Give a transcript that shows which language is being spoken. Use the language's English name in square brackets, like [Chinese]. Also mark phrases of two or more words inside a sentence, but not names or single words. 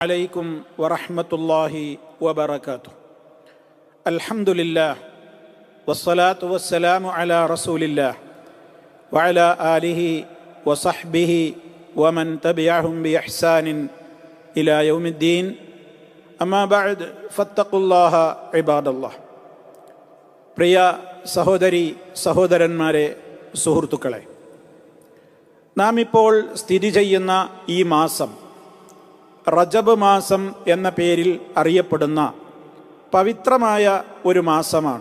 [Arabic] عليكم ورحمة الله وبركاته. الحمد لله والصلاة والسلام على رسول الله وعلى آله وصحبه ومن تبعهم بإحسان إلى يوم الدين. أما بعد فاتقوا الله عباد الله. [Malayalam] പ്രിയ സഹോദരി സഹോദരന്മാരെ, സുഹൃത്തുക്കളെ, നാം ഇപ്പോൾ സ്ഥിതി ചെയ്യുന്ന ഈ മാസം റജബ് മാസം എന്ന പേരിൽ അറിയപ്പെടുന്ന പവിത്രമായ ഒരു മാസമാണ്.